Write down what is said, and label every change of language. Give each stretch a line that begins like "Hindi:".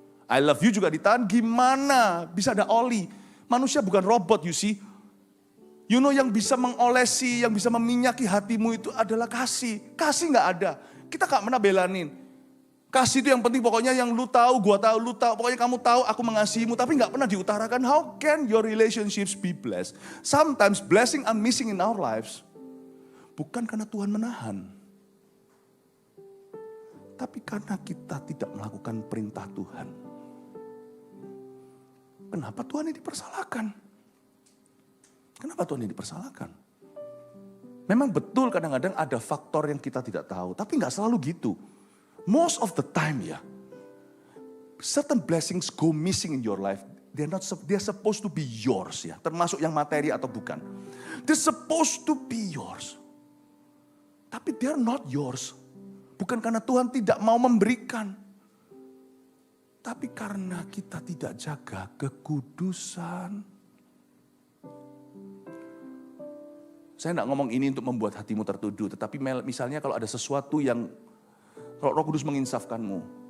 English: I love you
Indonesian: juga ditahan. Gimana bisa ada oli? Manusia bukan robot,
English: you see.
Indonesian: Yang bisa mengolesi, yang bisa meminyaki hatimu itu adalah kasih. Kasih gak ada. Kita gak pernah belanin. Kasih itu yang penting, pokoknya yang lu tahu, gua tahu, lu tahu. Pokoknya kamu tahu aku mengasihimu, tapi gak pernah diutarakan.
English: How can your relationships be blessed? Sometimes blessing are missing in our lives.
Indonesian: Bukan karena Tuhan menahan. Tapi karena kita tidak melakukan perintah Tuhan. Kenapa Tuhan ini dipersalahkan? Kenapa Tuhan ini dipersalahkan? Memang betul kadang-kadang ada faktor yang kita tidak tahu. Tapi gak selalu gitu.
English: Most of the time ya. Certain blessings go missing in your life. They're supposed to be yours ya.
Indonesian: Termasuk yang materi atau bukan.
English: They're supposed to be yours. Tapi they're not yours.
Indonesian: Bukan karena Tuhan tidak mau memberikan. Tapi karena kita tidak jaga kekudusan. Saya tidak ngomong ini untuk membuat hatimu tertuduh. Tetapi misalnya kalau ada sesuatu yang, kalau Roh Kudus menginsafkanmu.